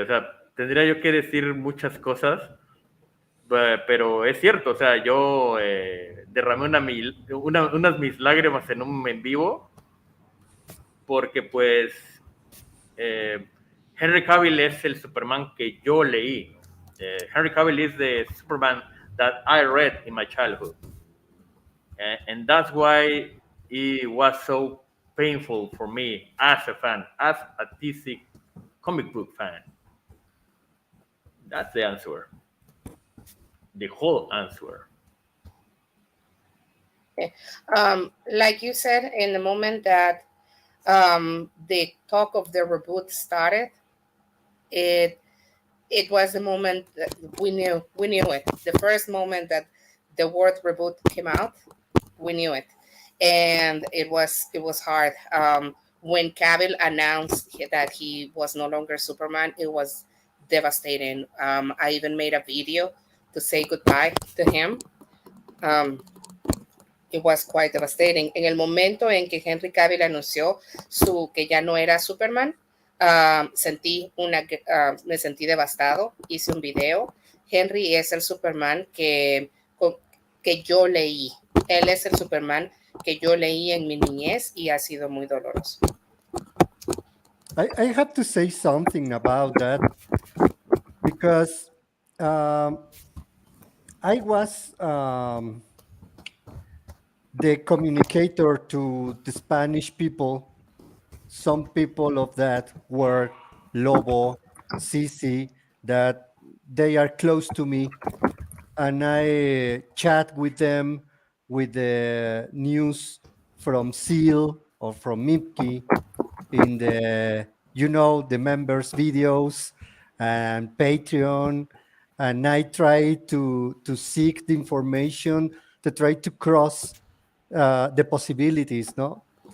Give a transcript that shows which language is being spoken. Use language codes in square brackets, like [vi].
[es] O sea, tendría yo que decir muchas cosas, pero es cierto. O sea, yo derramé unas mis lágrimas en un en vivo porque pues Henry Cavill es el Superman que yo leí. [en] Henry Cavill is the Superman that I read in my childhood. And that's why it was so painful for me as a fan, as a DC comic book fan. That's the answer. The whole answer. Okay. Like you said, in the moment that the talk of the reboot started, it was the moment that we knew it. The first moment that the word reboot came out, we knew it, and it was hard. When Cavill announced that he was no longer Superman, it was devastating. I even made a video to say goodbye to him. It was quite devastating. [es] En el momento en que Henry Cavill anunció que ya no era Superman, me sentí devastado. Hice un video. Henry es el Superman que yo leí. Él es el Superman que yo leí en mi niñez y ha sido muy doloroso. [en] I have to say something about that because I was the communicator to the Spanish people. Some people of that were Lobo, Cici, that they are close to me, and I chat with them with the news from Seal or from Mipki in the, the members videos and Patreon, and I try to seek the information to try to cross the possibilities, no?